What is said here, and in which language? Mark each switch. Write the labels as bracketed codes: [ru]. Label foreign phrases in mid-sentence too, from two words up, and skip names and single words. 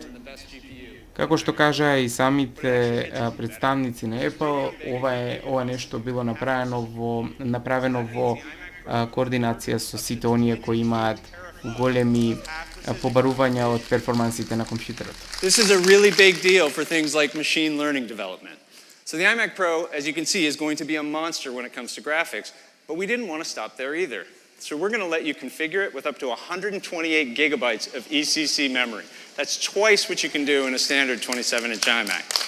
[mk] Како што кажа и самите представници на Apple, ова нешто било направено во координација со сите оние кои имаат големи побарувања од перформансите на компјутерот. [en] This is a really big deal for things like machine learning development. So the iMac Pro, as you can see, is going to be a monster when it comes to graphics, but we didn't want to stop there either. So we're going to let you configure it with up to 128 gigabytes of ECC memory. That's twice what you can do in a standard 27-inch iMac.